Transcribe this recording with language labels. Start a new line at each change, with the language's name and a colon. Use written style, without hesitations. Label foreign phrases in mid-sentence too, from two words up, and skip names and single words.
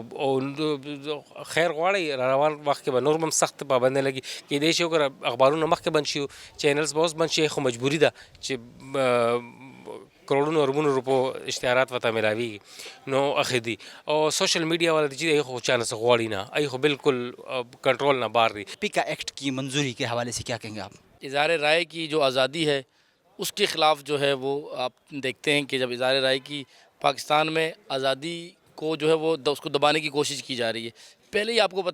Pashto: خیر غواړئ را روان وخت کې به نور هم سخت پابندۍ لګي کیدای شي وګوره اخبارونه مخکې بند شي چینلز به اوس بند شي خو مجبوري ده چې کروڑونو اربونو روپو اشتهارات ورته ملاویږي نو اخې دي او
English: social media
Pashto: والا چې دی خو چا نه څه غواړي نه ای خو بالکل کنٹرول نہ باہر دی
Urdu: پیکا ایکٹ کی منظوری کے حوالے سے کیا کہیں گے آپ اظہار رائے کی جو آزادی ہے اس کے خلاف جو ہے وہ آپ دیکھتے ہیں کہ جب اظہار رائے کی پاکستان میں آزادی کو جو ہے وہ اس کو دبانے کی کوشش کی جا رہی ہے پہلے ہی آپ کو پتہ